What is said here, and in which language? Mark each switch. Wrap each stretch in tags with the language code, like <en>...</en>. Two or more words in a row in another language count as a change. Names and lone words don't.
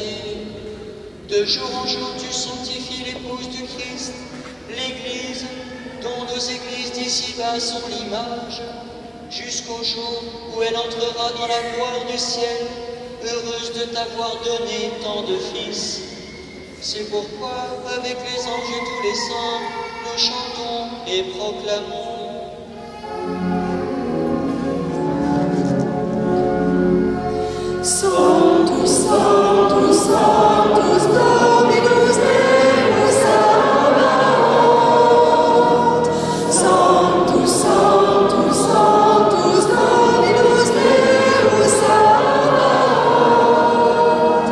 <fr>De jour en jour, tu sanctifies l'épouse du Christ, l'Église, dont nos églises d'ici-bas sont l'image, jusqu'au jour où elle entrera dans la gloire du ciel, heureuse de t'avoir donné tant de fils. C'est pourquoi, avec les anges et tous les saints, nous chantons et proclamons.</fr> <la>Sanctus, Sanctus, Sanctus, Dominus Deus Sabaoth. Sanctus, Sanctus, Sanctus, Dominus Deus Sabaoth.</la>